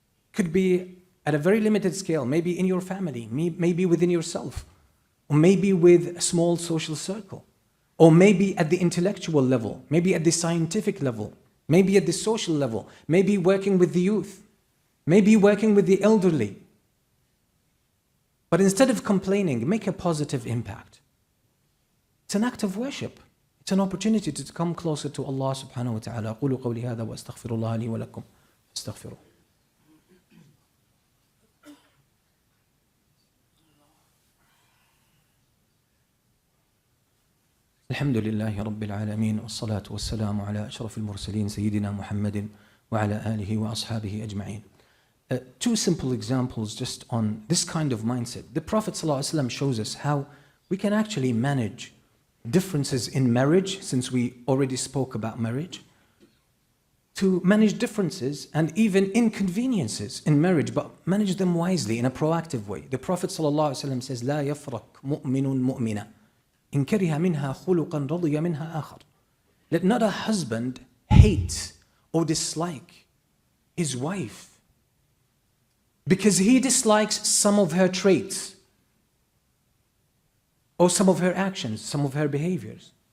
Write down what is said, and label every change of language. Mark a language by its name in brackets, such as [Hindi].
[English] It could be at a very limited scale, maybe in your family, maybe within yourself, or maybe with a small social circle, or maybe at the intellectual level, maybe at the scientific level, maybe at the social level, maybe working with the youth, maybe working with the elderly. But instead of complaining, make a positive impact. It's an act of worship. It's an opportunity to come closer to Allah subhanahu wa ta'ala. [Arabic] أقول قولي هذا وأستغفر الله لي ولكم فاستغفروه. الحمد لله رب العالمين والصلاة والسلام على أشرف المرسلين سيدنا محمد وعلى آله وأصحابه أجمعين. [English] Two simple examples just on this kind of mindset. The Prophet ﷺ shows us how we can actually manage differences in marriage, since we already spoke about marriage, to manage differences and even inconveniences in marriage, but manage them wisely in a proactive way. The Prophet ﷺ says, [Arabic] لا يفرق مؤمن مؤمنة إن كره منها خلقا رضي منها آخر. [English] Let not a husband hate or dislike his wife because he dislikes some of her traits or some of her actions, some of her behaviors.